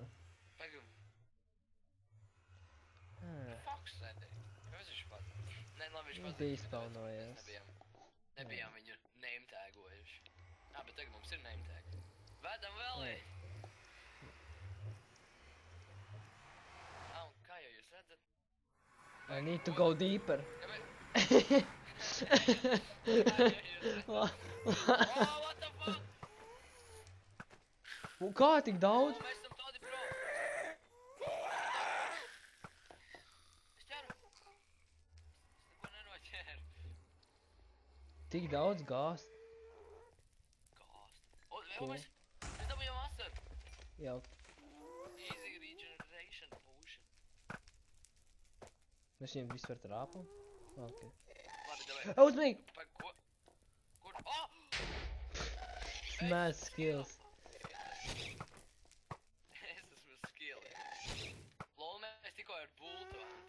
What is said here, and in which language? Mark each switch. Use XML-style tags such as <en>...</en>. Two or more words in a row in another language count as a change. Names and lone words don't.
<lv>Pagam. Fox sēdēja. Kāpēc viņš pat? Nē, labi, viņš pat. Bija izspaunojies. Nebijām viņu name tagojuši. Bet tagad mums ir</lv> <en>name tag.</en> <lv>Vedam vēl ej! Un kā jau jūs redzat?</lv> <en>I need to go deeper. What the fuck?</en> <lv>Kā tik daudz? Mēs esam tādi pro. Es ķeru. Es neko nenoķēru. Tik daudz gāzt. Mēs dabūjām asaru. Jau.</lv> <en>Easy regeneration potion.</en> <lv>Mēs viņiem visu var trāpam? Ok. Labi, davai. Uzmanīgi! Ko? Kur?</lv> <en>Smash skills.</en> <lv>Es esmu skilli. Lol, mēs tikko ar bultu.</lv>